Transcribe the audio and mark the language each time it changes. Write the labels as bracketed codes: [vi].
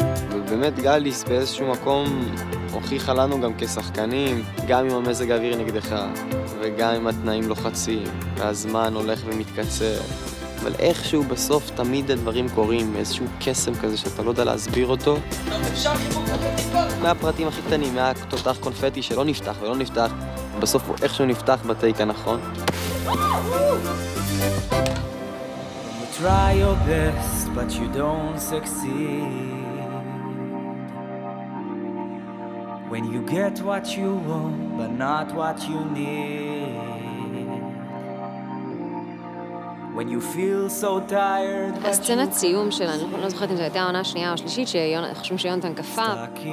[he] ובאמת גליס באיזשהו מקום הוכיחה לנו גם כשחקנים, גם אם המזג האוויר נגדך, וגם אם התנאים לוחצים, והזמן הולך ומתקצר. אבל איכשהו בסוף תמיד הדברים קורים, איזשהו קסם כזה שאתה לא יודע להסביר אותו. מהפרטים הכי קטנים, מהתותח קונפטי שלא נפתח ולא נפתח, בסוף הוא איכשהו נפתח בטייק הנכון. [en] Try your best, but you don't succeed. When you get what you want, but not what you need. When you feel so tired, but [he] הסצנת סיום שלנו, אני לא זוכרת אם זו הייתה העונה השנייה או השלישית, שחושבים שיונתן קפא.